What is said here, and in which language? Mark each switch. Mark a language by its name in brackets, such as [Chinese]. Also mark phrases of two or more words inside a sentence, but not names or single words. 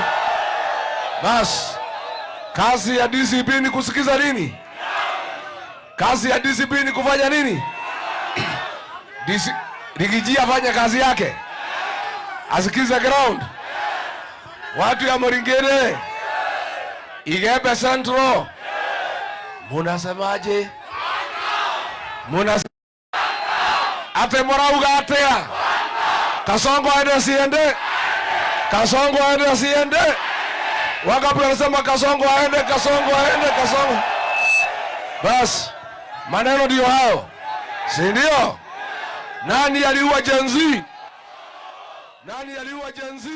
[Swahili] Bas, kazi ya DCP ni kusikiza nini? Kazi ya DCP ni kufanya nini? Rigiji afanye kazi yake, asikize ground. Watu ya Murigere, Igembe Central, munasemaje? [Meru] Ate morauga atea? [Swahili] Kasongo aende asiende? Kasongo aende asiende? Wangapi wanasema Kasongo aende, Kasongo aende, Kasongo? Bas, maneno ndio hayo, si ndio? Nani aliua Gen Z? Nani aliua Gen Z?